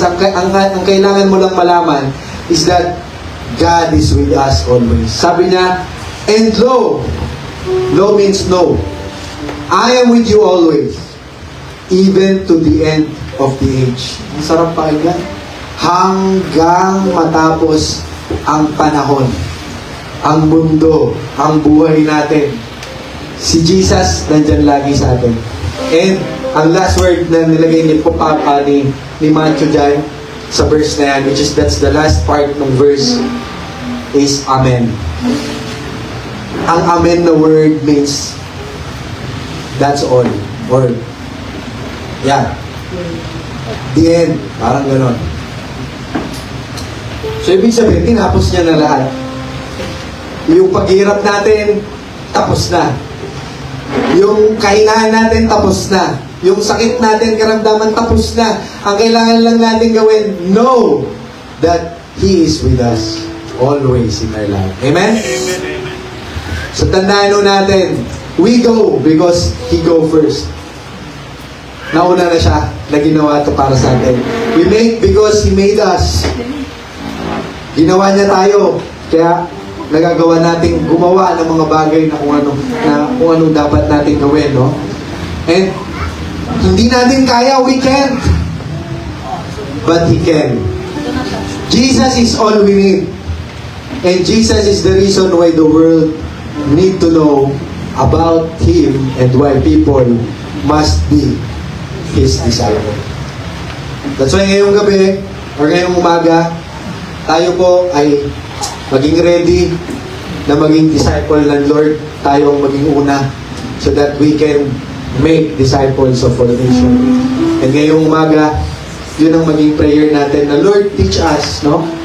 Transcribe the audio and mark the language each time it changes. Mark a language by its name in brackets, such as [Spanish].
[Filipino] Ang kailangan mo lang malaman [English] is that God is with us always. Sabi niya, and lo means no. I am with you always, even to the end of the age. [Filipino] Ang sarap pakinggan. Hanggang matapos ang panahon, ang mundo, ang buhay natin. Si Jesus nandyan lagi sa atin. And ang last word na nilagay ni Papa ni Matthew dyan sa verse na yan, [English] which is that's the last part [Filipino] ng verse, is Amen. Ang Amen na word means that's all. [English] Or yeah. The end. [Filipino] Parang ganon. So, ibig sabihin, tinapos niya na lahat. Yung paghirap natin, tapos na. Yung kahinaan natin, tapos na. Yung sakit natin, karamdaman, tapos na. Ang kailangan lang natin gawin, [English] know that He is with us always in our life. Amen? So, [Filipino] tandaan nun natin, [English] we go because He go first. [Filipino] Nauna na siya na ginawa ito para sa atin. [English] We make because He made us. [Filipino] Ginawa niya tayo. Kaya, nagagawa natin gumawa ng mga bagay na kung anong dapat natin gawin, no? And Hindi natin kaya, [English] we can't. But He can. Jesus is all we need. And Jesus is the reason why the world need to know about Him and why people must be His disciple. That's why [Filipino] ngayong gabi, or ngayong umaga, tayo po ay maging ready na maging disciple ng Lord. Tayo ang maging una [English] so that we can make disciples of all nations. [Filipino] And ngayong umaga, yun ang maging prayer natin na Lord, [English] teach us, [Filipino] no?